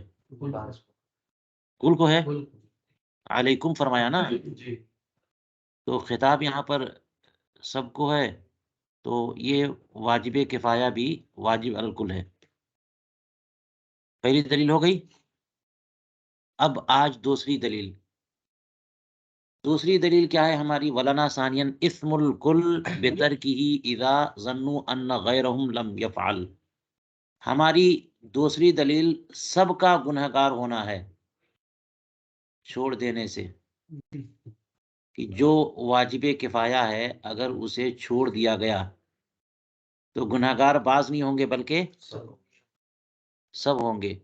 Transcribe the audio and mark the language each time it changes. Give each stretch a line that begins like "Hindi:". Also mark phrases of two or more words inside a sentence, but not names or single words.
Urdu: کل کو ہے، علیکم فرمایا نا، تو خطاب یہاں پر سب کو ہے، تو یہ واجب کفایہ بھی واجب الکل ہے۔ پہلی دلیل ہو گئی۔ اب آج دوسری دلیل۔ دوسری دلیل کیا ہے ہماری؟
Arabic: ولنا ثانیاً اسم الکل بترکہ اذا ظنوا ان غیرہم لم یفعل۔
Urdu: ہماری دوسری دلیل سب کا گنہگار ہونا ہے چھوڑ دینے سے، کہ جو واجب کفایہ ہے اگر اسے چھوڑ دیا گیا تو گنہگار بعض نہیں ہوں گے بلکہ سب ہوں گے۔